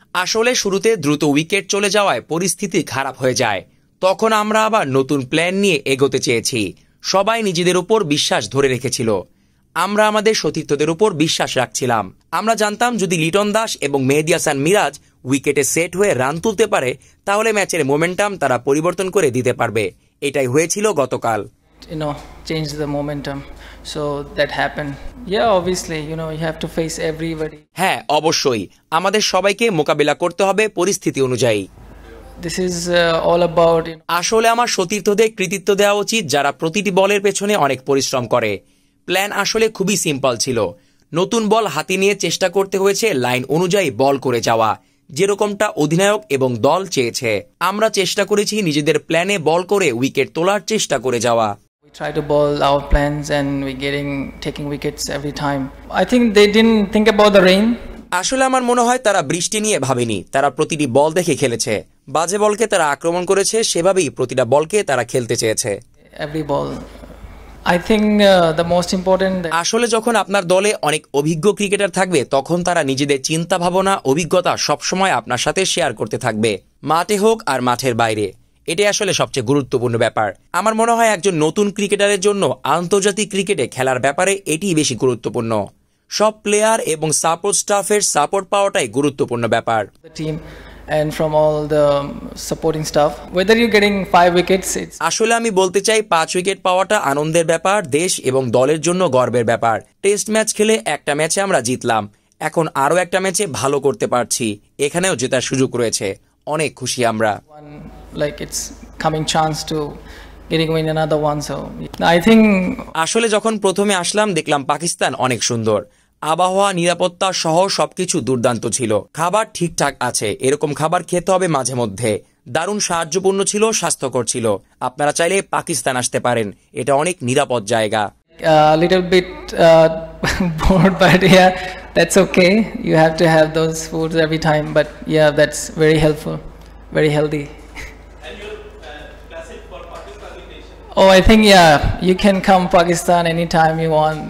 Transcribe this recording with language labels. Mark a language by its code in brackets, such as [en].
[bn] আসলে শুরুতে দ্রুত উইকেট চলে যাওয়ায় পরিস্থিতি খারাপ হয়ে যায়, তখন আমরা আবার নতুন প্ল্যান নিয়ে এগোতে চেয়েছি। সবাই নিজেদের উপর বিশ্বাস ধরে রেখেছিল, আমরা আমাদের সতীর্থদের উপর বিশ্বাস রাখছিলাম। আমরা জানতাম যদি লিটন দাস এবং মেহেদী হাসান মিরাজ উইকেটে সেট হয়ে রান তুলতে পারে তাহলে ম্যাচের মোমেন্টাম তারা পরিবর্তন করে দিতে পারবে। এটাই হয়েছিল গতকাল। [en] Change the momentum, so that happened. Yeah, obviously, you have to face everybody. [bn] হ্যাঁ, অবশ্যই আমাদের সবাইকে মোকাবেলা করতে হবে পরিস্থিতি অনুযায়ী। [en] This is all about [bn] আসলে আমার সতীর্থদের কৃতিত্ব দেওয়া উচিত যারা প্রতিটি বলের পেছনে অনেক পরিশ্রম করে। প্ল্যান আসলে খুবই সিম্পল ছিল, নতুন বল হাতে নিয়ে চেষ্টা করতে হয়েছে লাইন অনুযায়ী বল করে যাওয়া, যেরকমটা অধিনায়ক এবং দল চেয়েছে। আমরা চেষ্টা করেছি নিজেদের প্ল্যানে বল করে উইকেট তোলার চেষ্টা করে যাওয়া। [en] We try to ball our plans and we taking wickets every time. I think they didn't think about the rain. [bn] আসলে আমার মনে হয় তারা বৃষ্টি নিয়ে ভাবেনি, তারা প্রতিটি বল দেখে খেলেছে। বাজে বলকে তারা আক্রমণ করেছে, সেভাবেই প্রতিটা বলকে তারা খেলতে চেয়েছে। [en] Every ball. I think the most important. [bn] আসলে যখন আপনার দলে অনেক অভিজ্ঞ ক্রিকেটার থাকবে তখন তারা নিজেদের চিন্তা ভাবনা, অভিজ্ঞতা সবসময় আপনার সাথে শেয়ার করতে থাকবে, মাঠে হোক আর মাঠের বাইরে। এটাই আসলে সবচেয়ে গুরুত্বপূর্ণ ব্যাপার। আমার মনে হয় একজন নতুন ক্রিকেটারের জন্য আন্তর্জাতিক ক্রিকেটে খেলার ব্যাপারে এটিই বেশি গুরুত্বপূর্ণ। সব প্লেয়ার এবং সাপোর্ট স্টাফের সাপোর্ট পাওয়াটাই গুরুত্বপূর্ণ ব্যাপার। [en] And from all the supporting staff, whether you're getting 5 wickets, [bn] আসলে আমি বলতে চাই 5 উইকেট পাওয়াটা আনন্দের ব্যাপার, দেশ এবং দলের জন্য গর্বের ব্যাপার। টেস্ট ম্যাচ খেলে একটা ম্যাচে আমরা জিতলাম, এখন আরো একটা ম্যাচে ভালো করতে পারছি, এখানেও জেতার সুযোগ রয়েছে। অনেক খুশি আমরা। [en] Like it's coming chance to getting win another one, so I think [bn] আসলে যখন প্রথমে আসলাম দেখলাম পাকিস্তান অনেক সুন্দর, আবহাওয়া, নিরাপত্তা সহ সবকিছু দুর্দান্ত ছিল, খাবার ঠিকঠাক আছে, এরকম খাবার খেতে হবে মাঝে মধ্যে। দারুণ সাহায্যপূর্ণ ছিল, স্বাস্থ্যকর ছিল। আপনারা চাইলে পাকিস্তান আসতে পারেন, এটা অনেক নিরাপদ জায়গা। [en] little bit bored, but yeah, that's okay. You have to have those foods every time, but yeah, that's very helpful, very healthy. And your classic for Pakistani nation? Oh, I think yeah, you can come Pakistan anytime you want.